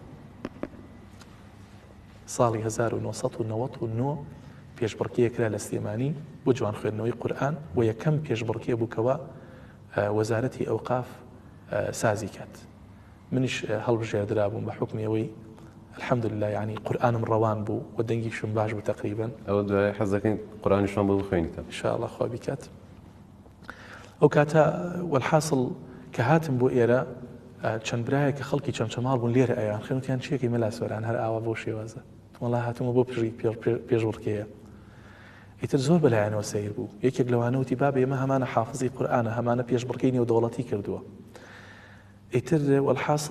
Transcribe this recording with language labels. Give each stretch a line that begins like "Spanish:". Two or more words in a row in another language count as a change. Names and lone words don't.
Central Kurdish: ساڵی 1999 پێشبڕکێکرا لە سلێمانی بۆ جوان خوێندنەوەی قورئان و یەکەم پێشبڕکێ بووکەوە وەزارەتی ئەوقاف سازی کات منیش هەڵبژێردرا بووم بە حکمیەوەی الحمدلله يعني قورئانم ڕەوان بوو و دەنگیشم باش بوو تقریبا ئەو دوای حەزەکەین قورئانیشمان بۆ بخوێنیتە
Arabic: ان شاء الله
Central Kurdish: خوا بیکات ئەو کاتە والحاصل کە هاتم بۆ ئێرە چەند برایە کە خەڵکی چەمچەماڵ بوون لێرە ئەیان خوێنوتیان چیەکەی مەلا سۆران هەر ئاوا بۆ شێوازە وەڵا هاتمە بۆ پێشبڕکێیە ئیتر زۆر بەلایەنەوە سەیر بوو یەکێک لەوانەوتی بابە ئێمە هەمانە حافزی قورئانە هەمانە پێشبڕکەی نێودەوڵەتی کردووە ئیتر والحاصل